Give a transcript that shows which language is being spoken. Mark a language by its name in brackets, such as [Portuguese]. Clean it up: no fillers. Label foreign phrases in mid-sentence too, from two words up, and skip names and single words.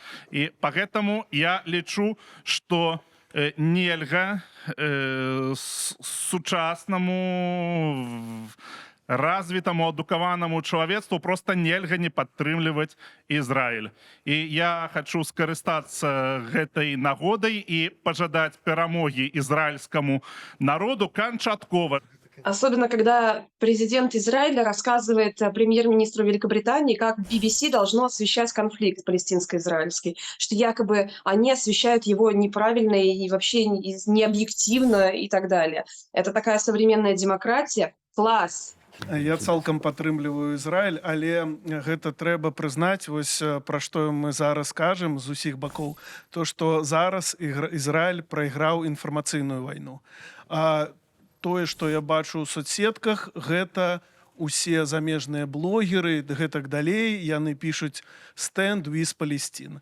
[Belarusian] І пагэтаму я лічу, што нельга сучаснаму развітаму адукаванаму чалавецтву проста нельга не падтрымліваць Ізраіль. І я хачу скарыстацца гэтай нагодай і пажадаць перамогі ізраільскаму народу канчаткова. [Russian] Особенно, когда президент Израиля рассказывает премьер-министру Великобритании, как BBC должно освещать конфликт палестинско-израильский, что якобы они освещают его неправильно и вообще необъективно и так далее. Это такая современная демократия. Класс! [Belarusian] Я цалкам падтрымліваю Ізраіль, але гэта трэба прызнаць, вось пра што мы зараз кажам з усіх бакоў, то што зараз Ізраіль прайграў інфармацыйную вайну. А тое, што я бачу ў соцсетках, гэта усе замежныя блогеры, гэтак далей, яны пішуць [English] «Stand with Palestine».